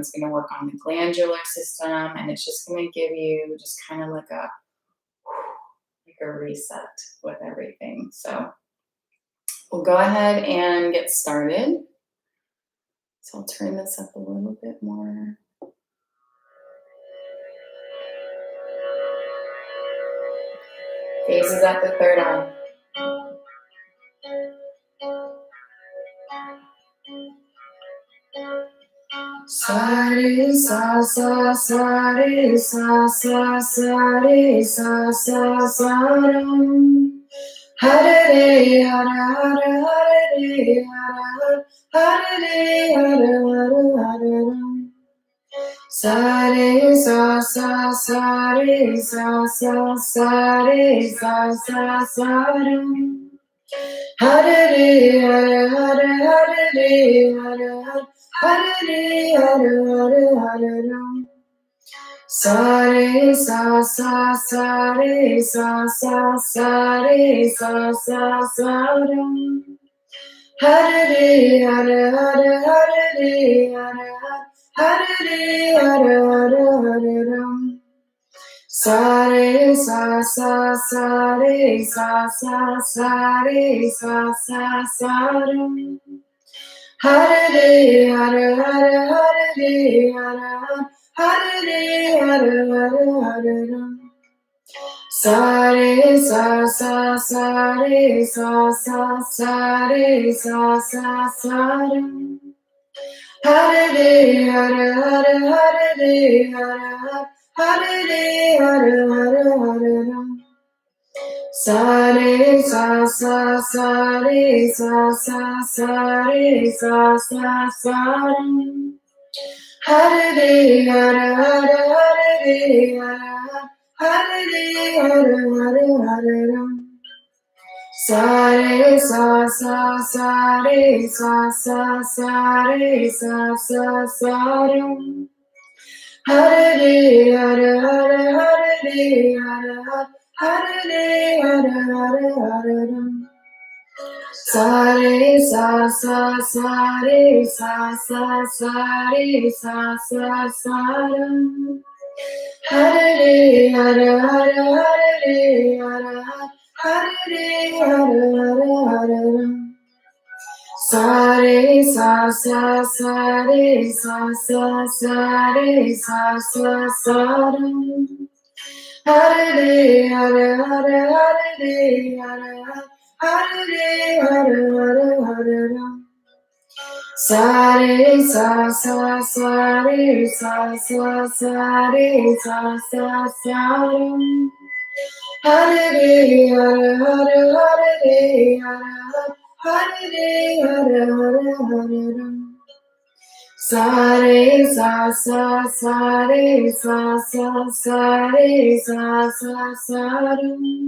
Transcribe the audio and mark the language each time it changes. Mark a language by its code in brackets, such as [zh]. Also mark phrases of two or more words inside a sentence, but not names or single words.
[en] It's going to work on the glandular system. And it's just going to give you just kind of like a reset with everything. So we'll go ahead and get started. So I'll turn this up a little bit more. Gaze is at the third eye. [pa] ਸਾ ਰੇ ਸਾ ਸਾ ਸਾ ਰੇ ਸਾ ਸਾ ਸਾ ਰੇ ਸਾ ਸਾ ਸਾ ਰਾਮ. ਹਰੇ ਰੇ ਹਰੇ ਹਰੇ ਹਰੇ ਰੇ ਹਰੇ ਹਰੇ ਰੇ ਹਰੇ ਹਰੇ ਹਰੇ ਰਾਮ. ਸਾ ਰੇ ਸਾ ਸਾ ਸਾ ਰੇ ਸਾ ਸਾ ਸਾ ਰੇ ਸਾ ਸਾ ਸਾ ਰਾਮ. ਹਰੇ ਰੇ ਹਰੇ ਹਰੇ ਹਰੇ ਰੇ ਹਰੇ ਹਰੇ ਰੇ ਹਰੇ ਹਰੇ ਹਰੇ ਰਾਮ. ਸਾ ਰੇ ਸਾ ਸਾ ਸਾ ਰੇ ਸਾ ਸਾ ਸਾ ਰੇ ਸਾ ਸਾ ਸਾ ਰਾਮ. ਹਰੇ ਰੇ ਹਰੇ ਹਰੇ ਹਰੇ ਰੇ ਹਰੇ ਹਰੇ ਰੇ ਹਰੇ ਹਰੇ ਹਰੇ ਰਾਮ. ਸਾ ਰੇ ਸਾ ਸਾ ਸਾ ਰੇ ਸਾ ਸਾ ਸਾ ਰੇ ਸਾ ਸਾ ਸਾ ਰਾਮ. ਹਰੇ ਰੇ ਹਰੇ ਹਰੇ ਹਰੇ ਰੇ ਹਰੇ ਹਰੇ ਰੇ ਹਰੇ ਹਰੇ ਹਰੇ ਰਾਮ. ਸਾ ਰੇ ਸਾ ਸਾ ਸਾ ਰੇ ਸਾ ਸਾ ਸਾ ਰੇ ਸਾ ਸਾ ਸਾ ਰਾਮ. ਹਰੇ ਰੇ ਹਰੇ ਹਰੇ ਹਰੇ ਰੇ ਹਰੇ ਹਰੇ ਰੇ ਹਰੇ ਹਰੇ ਹਰੇ ਰਾਮ. ਸਾ ਰੇ ਸਾ ਸਾ ਸਾ ਰੇ ਸਾ ਸਾ ਸਾ ਰੇ ਸਾ ਸਾ ਸਾ ਰਾਮ. ਹਰੇ ਰੇ ਹਰੇ ਹਰੇ ਹਰੇ ਰੇ ਹਰੇ ਹਰੇ ਰੇ ਹਰੇ ਹਰੇ ਹਰੇ ਰਾਮ. ਸਾ ਰੇ ਸਾ ਸਾ ਸਾ ਰੇ ਸਾ ਸਾ ਸਾ ਰੇ ਸਾ ਸਾ ਸਾ ਰਾਮ. ਹਰੇ ਰੇ ਹਰੇ ਹਰੇ ਹਰੇ ਰੇ ਹਰੇ ਹਰੇ ਰੇ ਹਰੇ ਹਰੇ ਹਰੇ ਰਾਮ. ਸਾ ਰੇ ਸਾ ਸਾ ਸਾ ਰੇ ਸਾ ਸਾ ਸਾ ਰੇ ਸਾ ਸਾ ਸਾ ਰਾਮ. ਹਰੇ ਰੇ ਹਰੇ ਹਰੇ ਹਰੇ ਰੇ ਹਰੇ ਹਰੇ ਰੇ ਹਰੇ ਹਰੇ ਹਰੇ ਰਾਮ. ਸਾ ਰੇ ਸਾ ਸਾ ਸਾ ਰੇ ਸਾ ਸਾ ਸਾ ਰੇ ਸਾ ਸਾ ਸਾ ਰਾਮ. ਹਰੇ ਰੇ ਹਰੇ ਹਰੇ ਹਰੇ ਰੇ ਹਰੇ ਹਰੇ ਰੇ ਹਰੇ ਹਰੇ ਹਰੇ ਰਾਮ. ਸਾ ਰੇ ਸਾ ਸਾ ਸਾ ਰੇ ਸਾ ਸਾ ਸਾ ਰੇ ਸਾ ਸਾ ਸਾ ਰਾਮ. ਹਰੇ ਰੇ ਹਰੇ ਹਰੇ ਹਰੇ ਰੇ ਹਰੇ ਹਰੇ ਰੇ ਹਰੇ ਹਰੇ ਹਰੇ ਰਾਮ. ਸਾ ਰੇ ਸਾ ਸਾ ਸਾ ਰੇ ਸਾ ਸਾ ਸਾ ਰੇ ਸਾ ਸਾ ਸਾ ਰਾਮ.